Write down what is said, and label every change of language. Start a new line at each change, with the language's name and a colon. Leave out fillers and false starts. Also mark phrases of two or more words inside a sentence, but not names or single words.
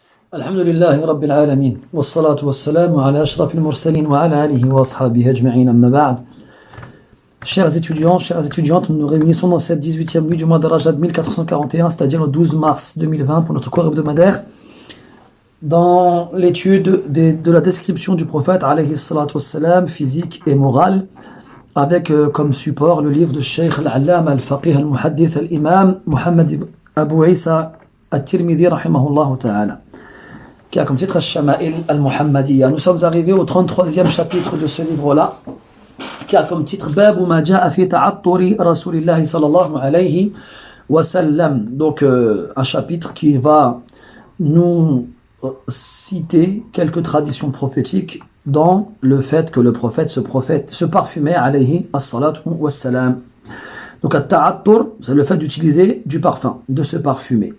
Arabic: الحمد لله رب العالمين والصلاة والسلام على أشرف المرسلين وعلى آله وأصحابه أجمعين أما بعد.
French: Chers étudiants, chères étudiantes, nous nous réunissons dans cette 18e nuit du mois de Rajab 1441, c'est-à-dire le 12 mars 2020 pour notre cours hebdomadaire, dans l'étude de la description du prophète
Arabic: عليه الصلاة والسلام,
French: physique et morale, avec comme support le livre de Cheikh
Arabic: العلامة الفقيه المحدث الإمام
French: Muhammad Abu Isa al-Tirmidhi
Arabic: رحمه الله تعالى,
French: qui a comme titre Al-Shama'il al-Muhammadiyya. Nous sommes arrivés au 33e chapitre de ce livre-là, qui a comme titre
Arabic: باب ما جاء في تعطر رسول الله صلى الله عليه وسلم.
French: Donc un chapitre qui va nous citer quelques traditions prophétiques dans le fait que le prophète se parfumait
Arabic: عليه الصلاة والسلام.
French: Donc at-ta'attur, c'est le fait d'utiliser du parfum, de se parfumer.